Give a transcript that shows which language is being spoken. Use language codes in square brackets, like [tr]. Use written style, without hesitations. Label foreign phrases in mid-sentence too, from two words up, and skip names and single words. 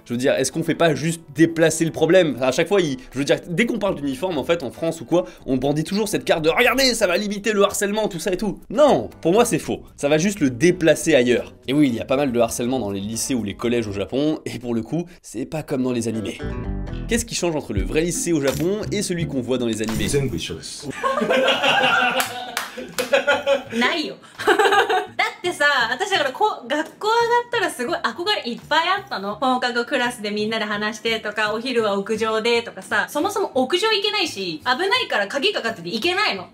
[fr] Je veux dire, est-ce qu'on fait pas juste déplacer le problème? À chaque fois, je veux dire, dès qu'on parle d'uniforme, en fait, en France ou quoi, on brandit toujours cette carte de « Regardez, ça va limiter le harcèlement, tout ça et tout ». Non, pour moi c'est faux. Ça va juste le déplacer ailleurs. Et oui, il y a pas mal de harcèlement dans les lycées ou les collèges au Japon, et pour le coup, c'est pas comme dans les animés. Qu'est-ce qui change entre le vrai lycée au Japon et celui qu'on voit dans les animés? [ja] 全部一緒です。ないよだってさ、私だから学校上がったらすごい憧れいっぱいあったの。放課後クラスでみんなで話してとか、お昼は屋上でとかさ、そもそも屋上行けないし、危ないから鍵かかってて行けないの。